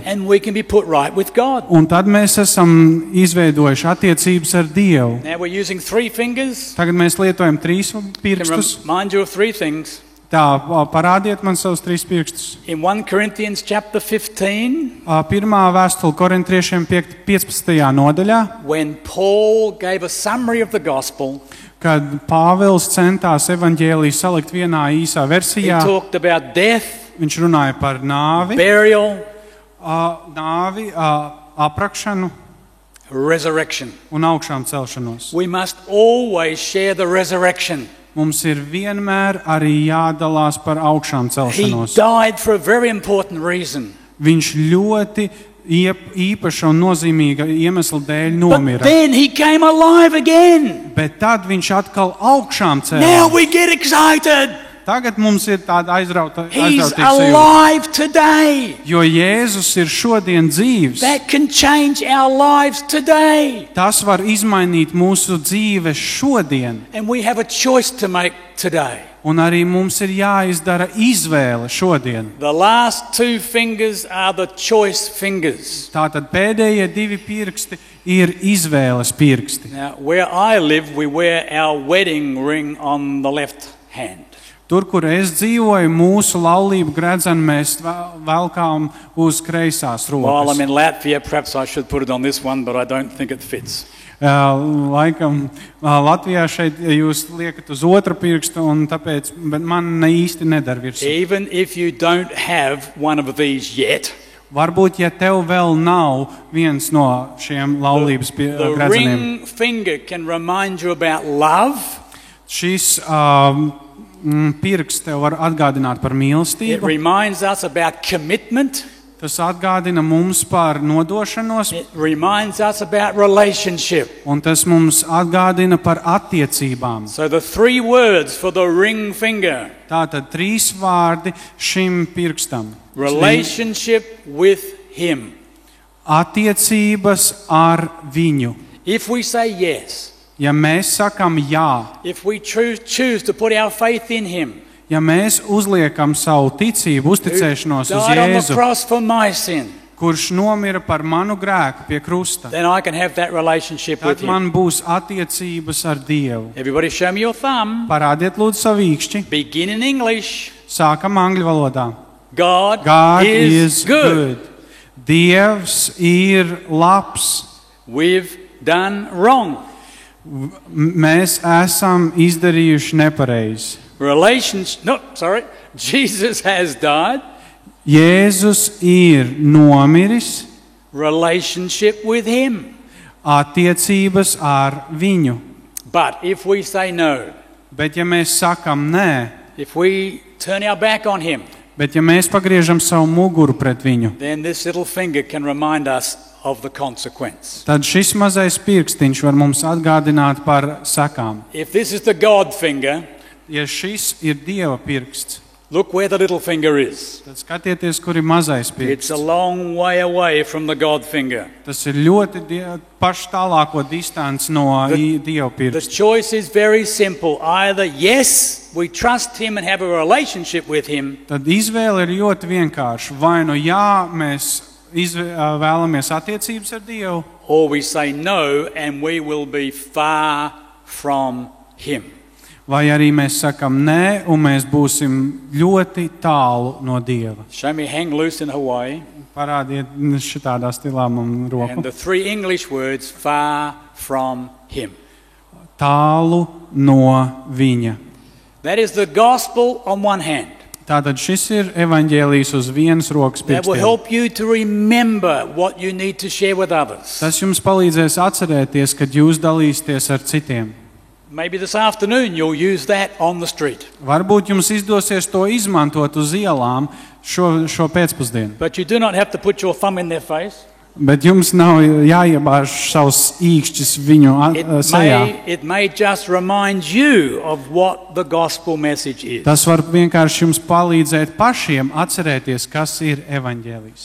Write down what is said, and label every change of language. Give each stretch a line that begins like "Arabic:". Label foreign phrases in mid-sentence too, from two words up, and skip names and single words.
English: and we can be put right with God.
Latvian: Un tad mēs esam izveidojuši attiecības ar Dievu.
English: Now we're using 3 fingers.
Latvian: Tagad mēs lietojam 3
English: I can
Latvian: pirkstus.
English: remind you of 3 things.
Latvian: Tā, parādiet man savus 3 pirkstus.
English: In 1 Corinthians chapter 15,
Latvian: Pirmā vēstule Korintriešiem 15. nodaļā,
English: when Paul gave a summary of the gospel,
Latvian: kad Pāvils centās evaņģēliju salikt vienā īsā
English: he
Latvian: versijā,
English: talked about death,
Latvian: viņš runāja par nāvi,
English: burial,
Latvian: aprakšanu
English: resurrection.
Latvian: un augšām celšanos.
English: We must always share the resurrection.
Latvian: Mums ir vienmēr arī jādalās par augšām
English: He
Latvian: celšanos.
English: died for a very important reason.
Latvian: Viņš ļoti īpaša un nozīmīga iemesla dēļ
English: But
Latvian: nomira.
English: then he came alive again.
Latvian: Bet tad viņš atkal augšām
English: Now
Latvian: cēlās.
English: we get excited.
Latvian: Tagad mums ir tāda aizrautīga
English: He's
Latvian: sajūta.
English: alive today.
Latvian: Jo Jēzus ir šodien dzīvs.
English: That can change our lives today.
Latvian: Tas var izmainīt mūsu dzīves šodien.
English: And we have a choice to make today.
Latvian: Un arī mums ir jāizdara izvēle šodien.
English: The last 2 fingers are the choice fingers.
Latvian: Tātad pēdējie 2 pirksti ir izvēles pirksti.
English: Now, where I live, we wear our wedding ring on the left hand.
Latvian: Tur, kur es dzīvoju, mūsu laulību gredzenu mēs velkām uz kreisās
English: While I'm
Latvian: rokas.
English: in Latvia, perhaps I should put it on this one, but I don't think it fits.
Latvian: Laikam Latvijā šeit jūs liekat uz otru pirkstu, un tāpēc man ne īsti nedara virsū.
English: Even if you don't have one of these yet,
Latvian: Varbūt, ja tev vēl nav viens no šiem laulības
English: the
Latvian: gredzeniem,
English: ring finger can remind you about love.
Latvian: šis pirksts tev var atgādināt par
English: It
Latvian: mīlestību.
English: reminds us about commitment.
Latvian: Tas atgādina mums par nodošanos,
English: It reminds us about relationship.
Latvian: un tas mums atgādina par attiecībām.
English: So the 3 words for the ring finger:
Latvian: Tātad 3 vārdi šim pirkstam.
English: relationship with him.
Latvian: Attiecības ar viņu.
English: If we say yes,
Latvian: Ja mēs sakam jā,
English: if we choose to put our faith in him,
Latvian: ja mēs uzliekam savu ticību,
English: who
Latvian: uzticēšanos uz
English: died on the
Latvian: Jēzu,
English: cross for my sin,
Latvian: kurš nomira par manu grēku pie krusta,
English: then I can have that relationship with
Latvian: tad
English: him.
Latvian: man būs attiecības ar Dievu.
English: Everybody show me your thumb.
Latvian: Parādiet lūdzu savu īkšķi.
English: Begin in English.
Latvian: Sākam angļu valodā.
English: God, God is is good.
Latvian: Dievs ir labs.
English: We've done wrong.
Latvian: Mēs esam izdarījuši nepareizi.
English: Jesus has died.
Latvian: Jēzus ir nomiris,
English: Relationship with him.
Latvian: attiecības ar viņu.
English: But if we say no,
Latvian: Bet ja mēs sakam nē,
English: if we turn our back on him,
Latvian: bet ja mēs pagriežam savu muguru pret viņu,
English: then this little finger can remind us of the consequence.
Latvian: tad šis mazais pirkstiņš var mums atgādināt par sekām.
English: If this is the God finger,
Latvian: Ja šis ir Dieva pirksts,
English: look where the little finger is.
Latvian: tad skatieties, kur ir mazais
English: It's
Latvian: pirksts.
English: a long way away from the God finger.
Latvian: Tas ir ļoti pašu tālāko distanci no Dieva
English: The
Latvian: pirksta.
English: choice is very simple. Either yes, we trust him and have a relationship with him,
Latvian: Tad izvēle ir ļoti vienkārša. Vai nu jā, mēs vēlamies attiecības ar Dievu,
English: or we say no and we will be far from him.
Latvian: vai arī mēs sakam nē, un mēs būsim ļoti tālu no Dieva.
English: Show me hang loose in Hawaii.
Latvian: Parādiet šitādā stilā man roku.
English: And the 3 English words, far from him.
Latvian: Tālu no viņa.
English: That is the gospel on one hand.
Latvian: Tātad šis ir evaņģēlijs uz vienas rokas
English: That will
Latvian: pirkstiem.
English: help you to remember what you need to share with others.
Latvian: Tas jums palīdzēs atcerēties, kad jūs dalīsieties ar citiem.
English: Maybe this afternoon you'll use that on the street.
Latvian: Varbūt jums izdosies to izmantot uz ielām šo pēcpusdienu.
English: But you do not have to put your thumb in their face.
Latvian: Bet jums nav jāiebāž savus īkšķis viņu sejā.
English: It may just remind you of what the gospel message is.
Latvian: Tas var vienkārši jums palīdzēt pašiem atcerēties, kas ir evaņģēlijs.